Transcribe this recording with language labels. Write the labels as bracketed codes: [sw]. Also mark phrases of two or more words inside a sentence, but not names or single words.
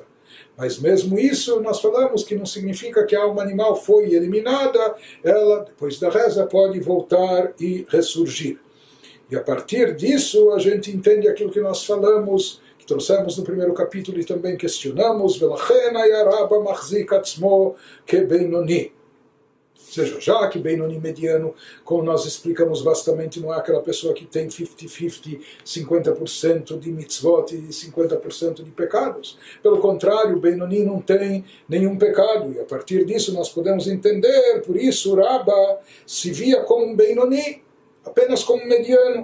[pt] Mas mesmo isso, nós falamos que não significa que a alma animal foi eliminada, ela, depois da reza, pode voltar e ressurgir. E a partir disso, a gente entende aquilo que nós falamos, que trouxemos no primeiro capítulo e também questionamos, [he] ולכן היה רבה מחזיק עצמו כבינוני. [pt] Ou seja, já que Benoni mediano, como nós explicamos vastamente, não é aquela pessoa que tem 50-50, 50% de mitzvot e 50% de pecados. Pelo contrário, Benoni não tem nenhum pecado. E a partir disso nós podemos entender, por isso Rabba se via como um Benoni, apenas como um mediano.